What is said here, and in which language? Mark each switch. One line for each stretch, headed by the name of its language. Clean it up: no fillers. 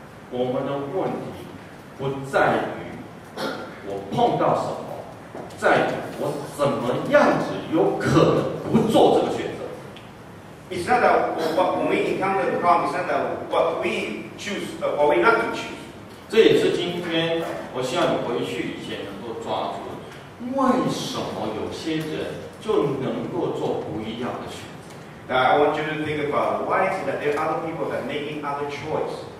Chinese: 我们的问题不在于我碰到什么，在于我怎么样子有可能不做这个选择。
English: It's not that when we encounter the problem, it's not that what we choose or we not to choose.
Chinese: 这也是今天我希望你回去以前能够抓住，为什么有些人就能够做不一样的选择？
English: Now, I want you to think about why is it that there are other people that are making other choice.